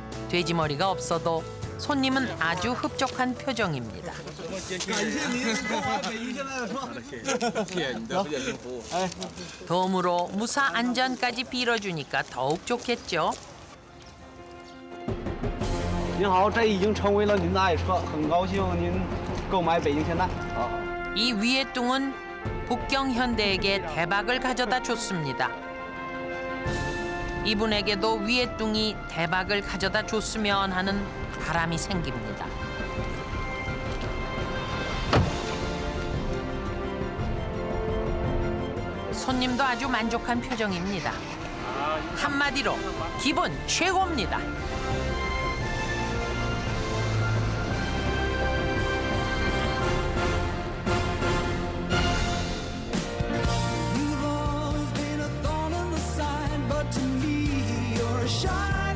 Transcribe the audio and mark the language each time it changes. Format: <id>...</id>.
<ko>돼지머리가 없어도 손님은 아주 흡족한 표정입니다. 덤으로 무사 안전까지 빌어주니까 더욱 좋겠죠.</ko> <zh>您好，这已经成为了您的爱车，很高兴您购买北京现代。</zh> <ko>이 위에뚱은 북경현대에게 대박을 가져다 줬습니다. 이분에게도 위에뚱이 대박을 가져다 줬으면 하는 바람이 생깁니다. 손님도 아주 만족한 표정입니다. 한마디로 기분 최고입니다.</ko> <en>You've always been a thorn in the side, but to me you're a shine.</en>